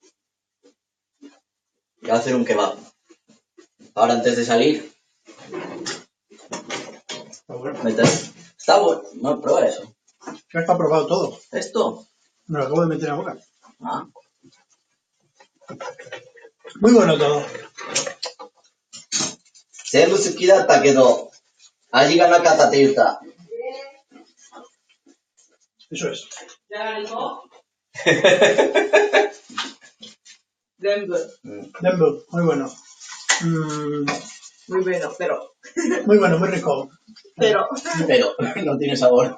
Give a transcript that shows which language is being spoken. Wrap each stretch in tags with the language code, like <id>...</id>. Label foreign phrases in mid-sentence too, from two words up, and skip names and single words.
<es>Voy a hacer un kebab. Ahora antes de salir. Está bueno. Meter. Está bueno. No, prueba eso. Ya está probado todo. ¿Esto? Me lo acabo de meter en la boca. Ah. Muy bueno todo.</es> <ja>全部好きだったけど、味がなかったって言った。</ja> <es>Eso es. ¿Ya ganó? Denver. Dembo, muy bueno. Muy bueno, pero. Muy bueno, muy rico. Pero. Pero no tiene sabor.</es>